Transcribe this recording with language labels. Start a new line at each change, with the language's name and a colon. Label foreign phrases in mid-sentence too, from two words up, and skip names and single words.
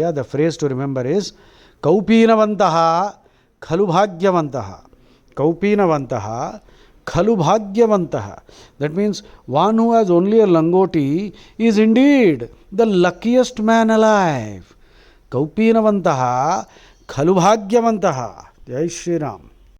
English: The phrase to remember is
Sanskrit: कौपीनवन्तः खलु भाग्यवन्तः. कौपीनवन्तः खलु भाग्यवन्तः.
English: That means one who has only a langoti is indeed the luckiest man alive.
Sanskrit: Kaupinavantaha ಖಲು ಭಾಗ್ಯವಂತಹ. ಜೈ ಶ್ರೀರಾಮ್.